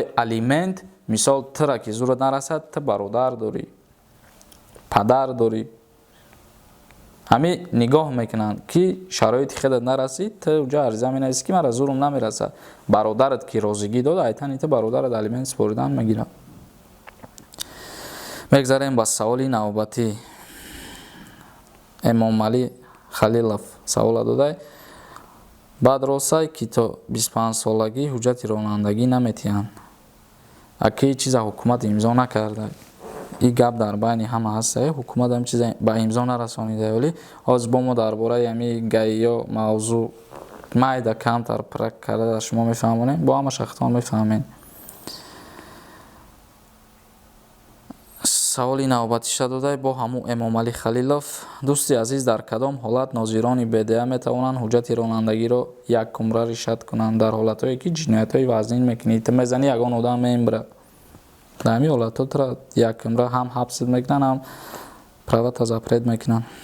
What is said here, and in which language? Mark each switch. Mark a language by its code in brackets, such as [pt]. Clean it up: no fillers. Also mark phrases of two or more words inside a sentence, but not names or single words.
[tg] барои алимент мисол тра ки зурат нарасад, ты бародар дорӣ, падар дорӣ. ҳами нигоҳ мекунанд ки шароити худат нарасид, ты уҷа ариза менависӣ ки мара зурум намерасад. Бародарат ки розигӣ дод, айтан ты бародарат алимент споридан мегирад. мегзарем ба саволи навбати. امام علی خلیلов савола додай. баъд росай ки то 25 солагӣ ҳуҷҷати ронандагӣ наметиҳанд. аки чиза ҳукумат имзо накарда. И гап дар байни ҳама ҳаста. ҳукумат ҳам чиза ба имзо нарасонида. Вале ҳозир бо мо дар бораи ҳами ГАИ-ё мавзӯъ майда камтар прак карда шумо мефаҳмонед. Бо ҳама шахтон мефаҳмед. саволи навбатиша додай бо ҳамун امام علی خلیلов. дӯсти азиз, дар кадом ҳолат нозирони бедия метавонанд ҳуҷҷати ронандагиро якумра ришад кунанд? дар ҳолатҳое ки ҷиноятҳои вазнин мекунӣ, ты мезани ягон одам мемира. дар ҳамин ҳолатҳо тра якумра ҳам ҳабсит мекунанд, ҳам [ru] правата запрет [tg] мекунанд.